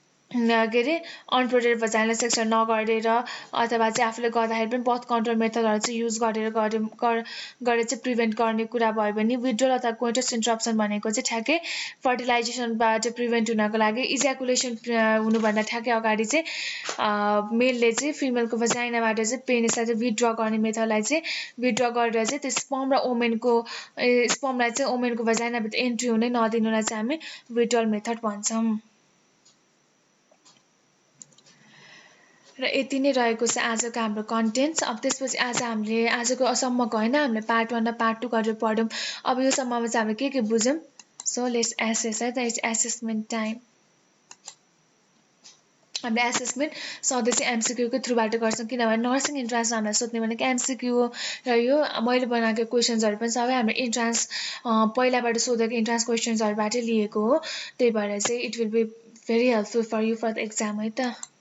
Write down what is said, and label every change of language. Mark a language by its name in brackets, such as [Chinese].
[Nepali] के अरे unprotected vaginal सेक्सहरू नगरेर अथवा चाहिँ आफूले गर्दाखेरि पनि बर्थ कन्ट्रोल मेथडहरू चाहिँ युज गरेर चाहिँ प्रिभेन्ट गर्ने कुरा भयो भने विड्रोल अथवा कोइटस इन्टरप्सन भनेको चाहिँ ठ्याक्कै फर्टिलाइजेसनबाट प्रिभेन्ट हुनको लागि इज्याकुलेसन हुनुभन्दा ठ्याक्कै अगाडि चाहिँ मेलले चाहिँ फिमेलको भजाइनाबाट चाहिँ पेनिसलाई चाहिँ विथड्र गर्ने मेथडलाई चाहिँ विथड्र गरेर चाहिँ त्यो स्पर्म र स्पर्मलाई चाहिँ ओमेनको भजाइनाभित्र एन्ट्री हुनै नदिनुलाई चाहिँ हामी विड्रोल मेथड भन्छौँ। र यति नै रहेको छ आजको हाम्रो कन्टेन्ट्स। अब त्यसपछि आज हामीले आजको सम्मको होइन हामीले पार्ट 1 र पार्ट 2 गरेर पढ्यौँ। अब यो सम्ममा चाहिँ हामीले के बुझ्यौँ, [English] so let's assess [Nepali] है त, [English] It's assessment time. [Nepali] हामीले एसेसमेन्ट सधैँ चाहिँ एमसिक्यूको थ्रुबाट गर्छौँ, किनभने नर्सिङ इन्ट्रान्समा हामीलाई सोध्ने भनेको एमसिक्यू हो र यो मैले बनाएको क्वेसन्सहरू पनि सबै हाम्रो इन्ट्रान्स पहिलाबाट सोधेको इन्ट्रान्स क्वेसन्सहरूबाटै लिएको हो, त्यही भएर चाहिँ [English] it will be very helpful for you for the exam [Nepali] है त।